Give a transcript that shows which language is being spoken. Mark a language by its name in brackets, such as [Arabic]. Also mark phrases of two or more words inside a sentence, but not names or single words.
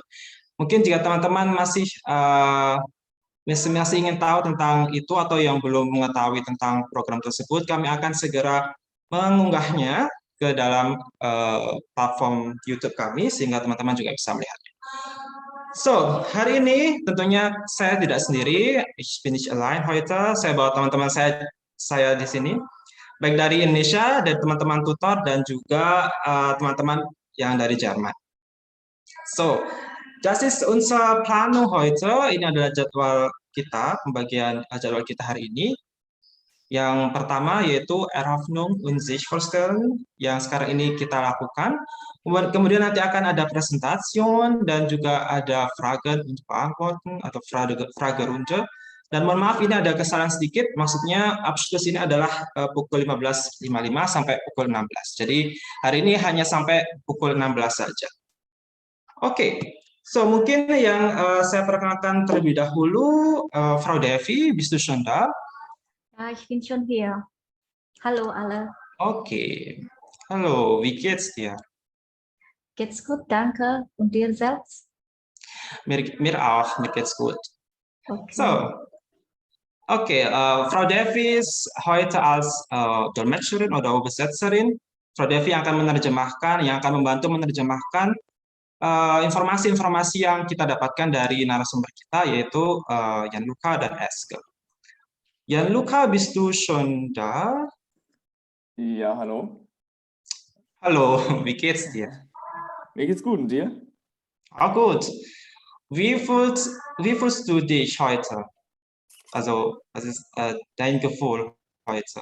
[Indonesian] Mungkin jika teman-teman masih ingin tahu tentang itu atau yang belum mengetahui tentang program tersebut, kami akan segera mengunggahnya ke dalam platform YouTube kami, sehingga teman-teman juga bisa melihatnya. So, hari ini tentunya saya tidak sendiri, [German] ich bin nicht allein heute, [Indonesian] saya bawa teman-teman saya di sini, baik dari Indonesia, dari teman-teman tutor, dan juga teman-teman yang dari Jerman. [German] So, das ist unser Planung heute, [Indonesian] ini adalah jadwal kita, pembagian jadwal kita hari ini. Yang pertama yaitu [German] Eröffnung und sich vorstellen, [Indonesian] yang sekarang ini kita lakukan. Kemudian nanti akan ada Präsentation dan juga ada [German] Fragen und Beantworten [Indonesian] atau Fragerunde. Dan mohon maaf ini ada kesalahan sedikit, maksudnya Abschluss ini adalah pukul 15.55 sampai pukul 16. Jadi hari ini hanya sampai pukul 16 saja. Oke, so mungkin yang saya perkenalkan terlebih dahulu, [German] Frau Devi, bist du schon da? Ja, ich bin schon hier. Hallo alle. Okay. Hallo, wie geht's dir? Geht's gut, danke. Und dir selbst? Mir auch, mir geht's gut. Okay. So, okay, Frau Devi ist heute als Dolmetscherin oder Übersetzerin. [Indonesian] Frau Devi yang akan menerjemahkan, yang akan membantu menerjemahkan informasi-informasi yang kita dapatkan dari narasumber kita, yaitu Gianluca dan Eske. [German] Gianluca, bist du schon da? Ja, hallo. Hallo, wie geht's dir? Mir geht's gut und dir? Auch gut. Wie fühlst du dich heute? Also, was ist dein Gefühl heute?